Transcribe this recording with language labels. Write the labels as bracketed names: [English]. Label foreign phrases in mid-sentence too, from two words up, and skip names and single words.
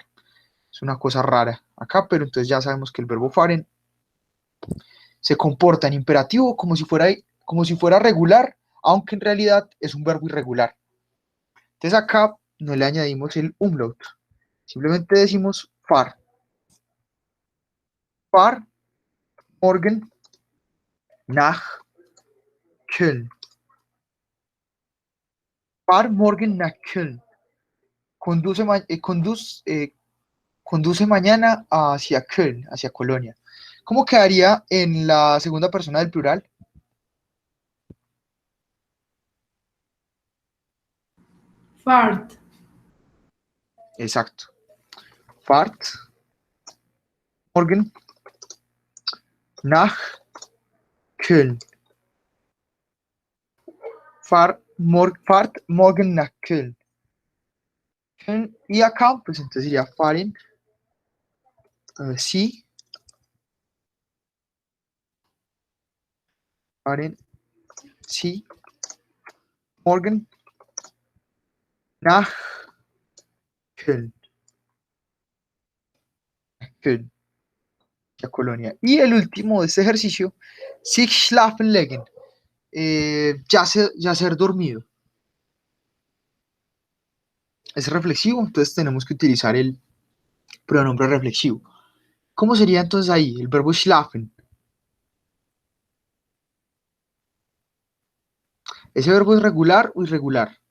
[Spanish] Es una cosa rara acá, pero entonces ya sabemos que el verbo fahren se comporta en imperativo como si fuera regular, aunque en realidad es un verbo irregular. Entonces acá no le añadimos el umlaut, simplemente decimos far. Far, [German] morgen, nach, Köln. Far morgen nach Köln. [Spanish] Conduce mañana hacia Köln, hacia Colonia. ¿Cómo quedaría en la segunda persona del plural? Fahrt. [German] Exacto. Fahrt morgen nach Köln. Fahrt morgen nach Köln. [Spanish] Y acá, pues entonces sería fahren, sí, fahren, sí, [German] morgen nach Köln. [Spanish] Köln, la colonia. Y el último de este ejercicio, [German] sich schlafen legen, [Spanish] ya ser dormido. Es reflexivo, entonces tenemos que utilizar el pronombre reflexivo. ¿Cómo sería entonces ahí el verbo schlafen? ¿Ese verbo es regular o irregular?